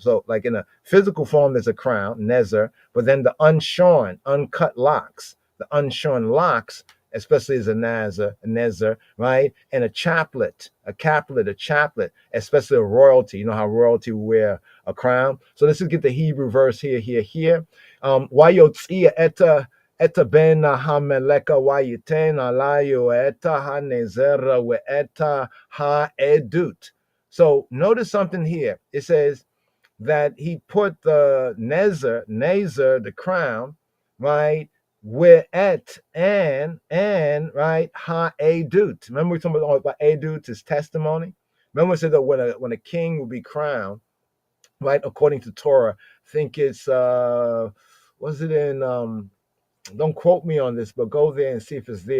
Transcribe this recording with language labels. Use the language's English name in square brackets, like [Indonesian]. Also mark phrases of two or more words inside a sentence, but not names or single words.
[English] So like in a physical form, there's a crown, nezer, but then the unshorn, uncut locks, the unshorn locks, especially as a nezer, right, and a chaplet, especially a royalty. You know how royalty will wear a crown. So let's just get the Hebrew verse here. [Hebrew] ויוצא את בן המלך ויתן עליו את הנזר ואת העדות. [English] So notice something here. It says that he put the nezer, the crown, right, where et and right [Hebrew] העדות. [English] Remember we talking about edut is testimony. Remember we said that when a king will be crowned, right, according to Torah, I think it's was it in don't quote me on this, but go there and see if it's there.